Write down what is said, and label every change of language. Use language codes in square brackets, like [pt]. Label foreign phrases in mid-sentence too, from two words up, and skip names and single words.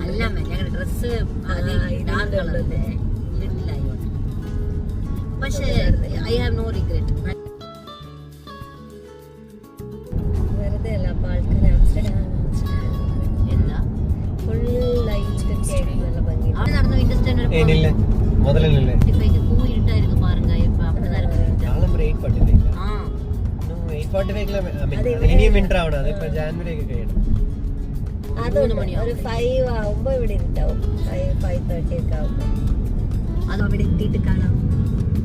[ml] അല്ല ഞങ്ങളുടെ ഡ്രസ്സ് [en] dark colourഅല്ലേ, [ml] ഇരുട്ടിലായോണ്ട്. പക്ഷേ [en] I have no regret. [ml] വെറുതെ അല്ല, അപ്പൊ ആൾക്കാർ എന്താ [en] full light [ml] ഒക്കെ ആയിട്ട് നല്ല ഭംഗി. അവിടെ നടന്ന വിൻഡർ സ്റ്റാൻഡേർഡ് [ta] பூ இருட்டா இருக்கு பாருங்க. இப்ப அப்படிதான் இருக்கு. [ml] ഒരു 5 ആവുമ്പോ ഇവിടെ ഉണ്ടാവും. 5:30 ഒക്കെ ആവുമ്പോ അത് അവിടെ എത്തിയിട്ട് കാണാം.